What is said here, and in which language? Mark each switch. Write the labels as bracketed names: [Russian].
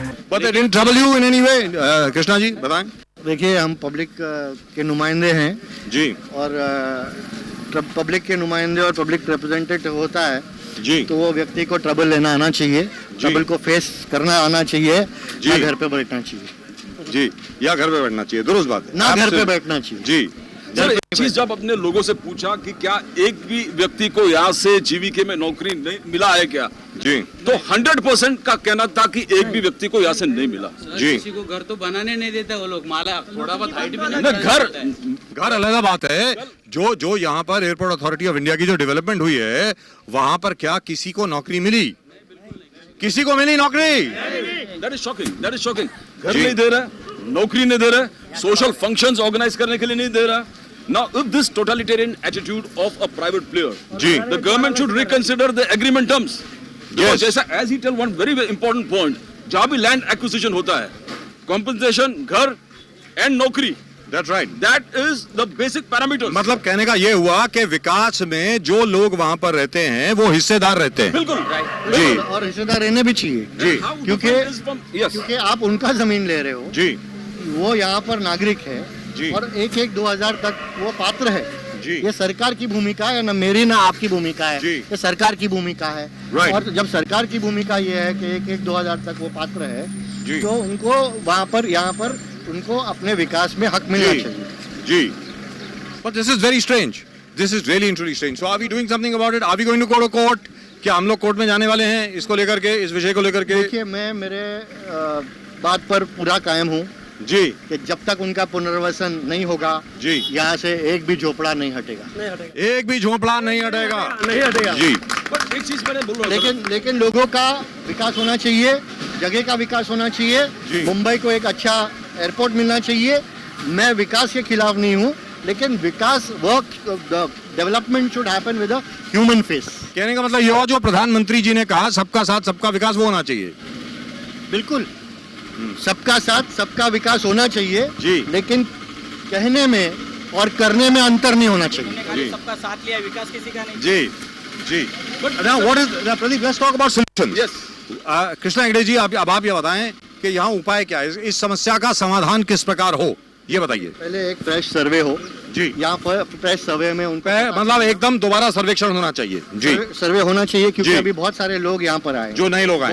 [English] But they didn't trouble you in any way, [Hindi] Krishna ji बताएं। देखिए, हम पब्लिक के नुमाइंदे हैं जी, और पब्लिक के नुमाइंदे और पब्लिक रिप्रेजेंटेटिव होता है जी, तो वो व्यक्ति को ट्रबल लेना आना चाहिए, ट्रबल को फेस करना आना चाहिए, जी। ना घर पे बैठना चाहिए। जी, या घर पे बैठना चाहिए, दुरुस्त बात है, ना घर पे बैठना चाहिए। जी। सर, एक चीज जब अपने लोगों से पूछा कि क्या एक भी व्यक्ति को यहाँ से जीवीके में नौकरी नहीं मिला है क्या, जी, तो 100% का कहना था कि एक भी व्यक्ति को यहाँ से नहीं मिला। जी। किसी को घर तो बनाने नहीं देते वो लोग, माला थोड़ा बहुत हाइट भी नहीं ना, घर अलग बात है। जो यहाँ पर एयरपोर्ट अथॉरिटी ऑफ इंडिया की जो डेवलपमेंट हुई है, वहां पर क्या किसी को नौकरी मिली? किसी को मिली नौकरी? [English] That is shocking. That is shocking. [Hindi] घर नहीं दे रहा, नौकरी नहीं दे रहा, सोशल फंक्शंस ऑर्गेनाइज करने के लिए नहीं दे रहा। [English] Now, if this totalitarian attitude of a private player, [Hindi] ji, [English] the government should reconsider the agreement terms. Yes. जैसा as he tell one very very important point, [Hindi] जहाँ भी [English] land acquisition [Hindi] होता है, [English] compensation, घर and नौकरी, that's right. that is the basic parameters. [Hindi] मतलब कहने का ये हुआ कि विकास में जो लोग वहां पर रहते हैं वो हिस्सेदार रहते हैं। बिल्कुल जी, और हिस्सेदार रहने भी चाहिए, जी, क्योंकि आप उनका जमीन ले रहे हो, जी, वो यहाँ पर नागरिक है, जी, और 1-1-2000 तक वो पात्र है। जी, ये सरकार की भूमिका है, ना मेरी ना आपकी भूमिका है, जी। ये सरकार की भूमिका है। [English] Right. [Hindi] और जब सरकार की भूमिका ये है कि 1-1-2000 तक वो पात्र है, जी, तो उनको वहाँ पर यहाँ पर उनको अपने विकास में हक मिलना जी, चाहिए। जी। [English] But this is very strange. This is really truly strange. So are we doing something about it? Are we going to go to court? [Hindi] क्या हम लोग कोर्ट में जाने वाले हैं इसको लेकर के, इस विषय को लेकर के? देखिए, मैं मेरे बात पर पूरा कायम हूँ जी, कि जब तक उनका पुनर्वसन नहीं होगा, जी, यहाँ से एक भी झोपड़ा नहीं हटेगा। एक भी झोंपड़ा नहीं हटेगा, नहीं हटेगा जी। But एक चीज मैंने बोल रहा था, लेकिन लोगों का विकास होना चाहिए, जगह का विकास होना चाहिए। जी। मुंबई को एक अच्छा एयरपोर्ट मिलना चाहिए। मैं विकास के खिलाफ नहीं हूँ, लेकिन विकास [English] Work development should happen with a human face. [Hindi] कहने का मतलब ये हुआ जो प्रधानमंत्री जी ने कहा, सबका साथ सबका विकास, वो होना चाहिए। बिल्कुल, सबका साथ सबका विकास होना चाहिए, जी। लेकिन कहने में और करने में अंतर नहीं होना चाहिए। जी, सबका साथ लिया, विकास किसी का नहीं। जी, जी। [English] But now what is, Pradeep, let's talk about solutions. yes, [Hindi] Krishna Hegde जी, अब आप ये बताएं कि यहाँ उपाय क्या है, इस समस्या का समाधान किस प्रकार हो, ये बताइए। पहले एक फ्रेश सर्वे हो जी, यहाँ पर, फ्रेश सर्वे में उनको मतलब एकदम दोबारा सर्वेक्षण होना चाहिए। जी, सर्वे होना चाहिए, क्योंकि जी। अभी बहुत सारे लोग यहाँ पर आए, जो नए लोग आए